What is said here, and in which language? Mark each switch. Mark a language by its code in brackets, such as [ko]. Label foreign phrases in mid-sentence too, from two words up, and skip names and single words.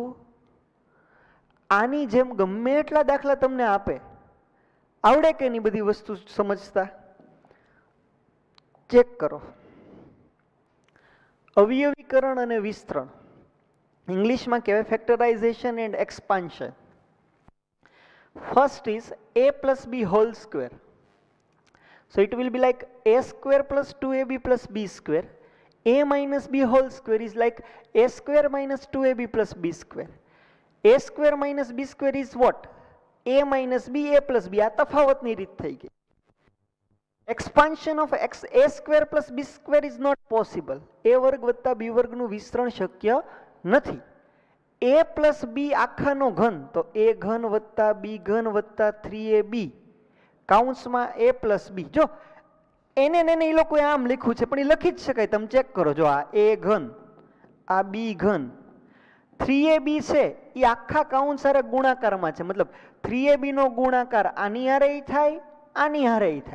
[gu] આની જેમ ગમે એટલા દાખલા તમને આપે, આવડે કે નહીં બધી વસ્તુ સમજતા? ચેક કરો. અવયવીકરણ અને વિસ્તરણ ઇંગ્લિશમાં કહેવાય [en] factorization and expansion. first is a plus b whole square. So it will be like a square plus 2ab plus b square. A minus b whole square is like a square minus 2ab plus b square. A square minus b square is what? A minus b, a plus b. [gu] આ તફાવતની રીત થઈ ગઈ. [en] Expansion of a square plus b square is not possible. [gu] a વર્ગ વત્તા b વર્ગનું વિસ્તરણ શક્ય નથી. [en] a plus b [gu] આખાનો ઘન તો a ઘન વત્તા b ઘન વત્તા 3ab કૌંસમાં [en] a plus b. [gu] જો એને એ લોકોએ આમ લખ્યું છે પણ એ લખી જ શકાય, તમે ચેક કરો. જો આ a ઘન, આ b ઘન, 3ab છે એ આખા કૌંસ હારે ગુણાકારમાં છે, મતલબ 3ab નો ગુણાકાર આની હારે થાય, આની હારે થાય.